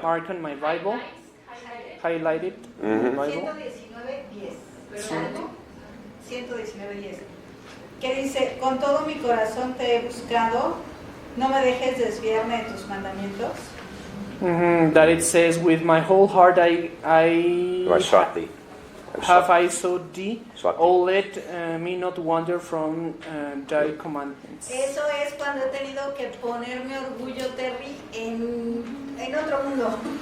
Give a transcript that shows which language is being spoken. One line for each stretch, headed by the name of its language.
English: marked on my Bible, highlighted in my Bible.
Spanish: 119, 10. Salmo 119:10, que dice, con todo mi corazón te he buscado, no me dejes desviarme de tus mandamientos.
English: That it says, with my whole heart I sought thee. have I sought thee. Sought thee. Oh, let me not wander from thy commandments.
Spanish: Eso es cuando he tenido que poner mi orgullo, Terry, en otro mundo.